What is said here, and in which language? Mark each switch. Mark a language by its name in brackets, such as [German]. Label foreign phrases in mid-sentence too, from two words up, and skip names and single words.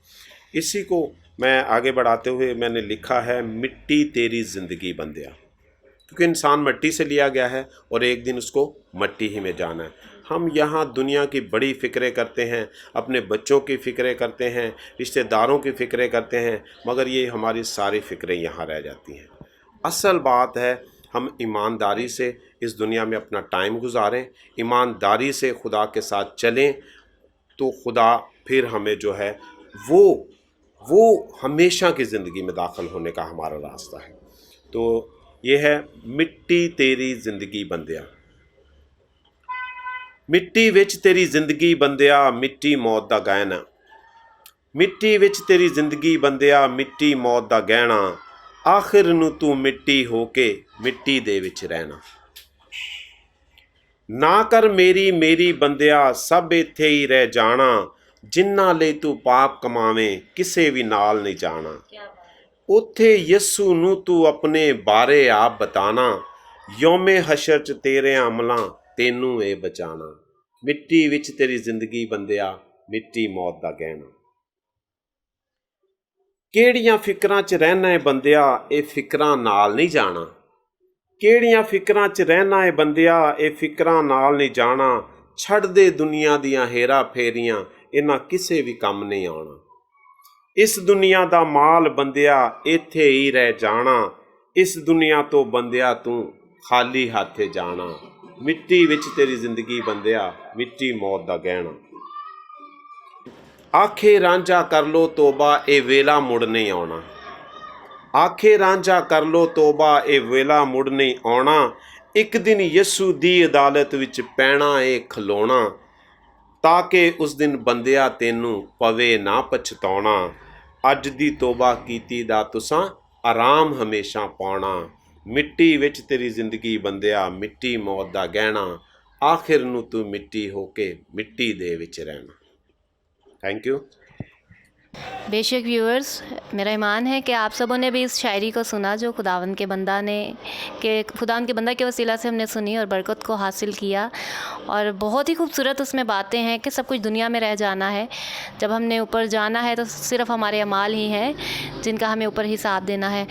[Urdu] اسی کو میں آگے بڑھاتے ہوئے میں نے لکھا ہے، [Punjabi] مٹی تیری زندگی بندیا، [Urdu] کیونکہ انسان مٹی سے لیا گیا ہے اور ایک دن اس کو مٹی ہی میں جانا ہے۔ ہم یہاں دنیا کی بڑی فکریں کرتے ہیں، اپنے بچوں کی فکریں کرتے ہیں، رشتہ داروں کی فکریں کرتے ہیں، مگر یہ ہماری ساری فکریں یہاں رہ جاتی ہیں۔ اصل بات ہے ہم ایمانداری سے اس دنیا میں اپنا ٹائم گزاریں، ایمانداری سے خدا کے ساتھ چلیں، تو خدا پھر ہمیں جو ہے وہ ہمیشہ کی زندگی میں داخل ہونے کا ہمارا راستہ ہے. [Punjabi] ਤੋ ਯੇ ਹੈ ਮਿੱਟੀ ਤੇਰੀ ਜ਼ਿੰਦਗੀ ਬੰਦਿਆ, ਮਿੱਟੀ ਵਿੱਚ ਤੇਰੀ ਜ਼ਿੰਦਗੀ ਬੰਦਿਆ, ਮਿੱਟੀ ਮੌਤ ਦਾ ਗਹਿਣਾ, ਮਿੱਟੀ ਵਿੱਚ ਤੇਰੀ ਜ਼ਿੰਦਗੀ ਬੰਦਿਆ, ਮਿੱਟੀ ਮੌਤ ਦਾ ਗਹਿਣਾ, ਆਖ਼ਿਰ ਨੂੰ ਤੂੰ ਮਿੱਟੀ ਹੋ ਕੇ ਮਿੱਟੀ ਦੇ ਵਿੱਚ ਰਹਿਣਾ। ਨਾ ਕਰ ਮੇਰੀ ਮੇਰੀ ਬੰਦਿਆ, ਸਭ ਇੱਥੇ ਹੀ ਰਹਿ ਜਾਣਾ, ਜਿੰਨਾ ਲੈ ਤੂੰ ਪਾਪ ਕਮਾਵੇਂ ਕਿਸੇ ਭੀ ਨਾਲ ਨਹੀਂ ਜਾਣਾ। ਉੱਥੇ ਯੱਸੂ ਨੂੰ ਤੂੰ ਆਪਣੇ ਬਾਰੇ ਆਪ ਬਤਾਣਾ, ਯੌਮੇ ਹਸ਼ਰ 'ਚ ਤੇਰੇ ਅਮਲਾਂ ਤੈਨੂੰ ਏ ਬਚਾਣਾ। ਮਿੱਟੀ ਵਿੱਚ ਤੇਰੀ ਜ਼ਿੰਦਗੀ ਬੰਦਿਆ, ਮਿੱਟੀ ਮੌਤ ਦਾ ਗਹਿਣਾ। ਕਿਹੜੀਆਂ ਫਿਕਰਾਂ 'ਚ ਰਹਿਣਾ ਹੈ ਬੰਦਿਆ, ਇਹ ਫਿਕਰਾਂ ਨਾਲ ਨਹੀਂ ਜਾਣਾ। ਕਿਹੜੀਆਂ ਫਿਕਰਾਂ 'ਚ ਰਹਿਣਾ ਹੈ ਬੰਦਿਆ, ਇਹ ਫਿਕਰਾਂ ਨਾਲ ਨਹੀਂ ਜਾਣਾ। ਛੱਡ ਦੇ ਦੁਨੀਆ ਦੀਆਂ ਹੇਰਾ ਫੇਰੀਆਂ, ਇਹਨਾਂ ਕਿਸੇ ਵੀ ਕੰਮ ਨਹੀਂ ਆਉਣਾ। ਇਸ ਦੁਨੀਆ ਦਾ ਮਾਲ ਬੰਦਿਆ, ਇੱਥੇ ਹੀ ਰਹਿ ਜਾਣਾ। ਇਸ ਦੁਨੀਆ ਤੋਂ ਬੰਦਿਆ ਤੂੰ ਖਾਲੀ ਹੱਥ ਜਾਣਾ। ਮਿੱਟੀ ਵਿੱਚ ਤੇਰੀ ਜ਼ਿੰਦਗੀ ਬੰਦਿਆ, ਮਿੱਟੀ ਮੌਤ ਦਾ ਗਹਿਣਾ। ਆਖੇ ਰਾਂਝਾ ਕਰ ਲੋ ਤੋਬਾ, ਏ ਵੇਲਾ ਮੁੜ ਨਹੀਂ ਆਣਾ। ਆਖੇ ਰਾਂਝਾ ਕਰ ਲੋ ਤੋਬਾ, ਏ ਵੇਲਾ ਮੁੜ ਨਹੀਂ ਆਣਾ। ਇੱਕ ਦਿਨ ਯੱਸੂ ਦੀ ਅਦਾਲਤ ਵਿੱਚ ਪੈਣਾ ਏ ਖਲੋਣਾ, ਤਾਕਿ ਉਸ ਦਿਨ ਬੰਦਿਆ ਤੈਨੂੰ ਪਵੇ ਨਾ ਪਛਤਾਣਾ। ਅੱਜ ਦੀ ਤੋਬਾ ਕੀਤੀ ਦਾ ਤੁਸਾਂ ਆਰਾਮ ਹਮੇਸ਼ਾ ਪਾਣਾ। ਮਿੱਟੀ ਵਿੱਚ ਤੇਰੀ ਜ਼ਿੰਦਗੀ ਬੰਦਿਆ, ਮਿੱਟੀ ਮੌਤ ਦਾ ਗਹਿਣਾ। ਆਖ਼ਿਰ ਨੂੰ ਤੂੰ ਮਿੱਟੀ ਹੋਕੇ ਮਿੱਟੀ ਦੇ ਵਿੱਚ ਰਹਿਣਾ। [English] Thank you. [Urdu] بےشک ویورز، میرا ایمان ہے کہ آپ سبوں نے بھی اس شاعری کو سنا جو خداوند کے بندہ کے وسیلہ سے ہم نے سنی اور برکت کو حاصل کیا. اور بہت ہی خوبصورت اس میں باتیں ہیں کہ سب کچھ دنیا میں رہ جانا ہے، جب ہم نے اوپر جانا ہے تو صرف ہمارے اعمال ہی ہیں جن کا ہمیں اوپر حساب دینا ہے.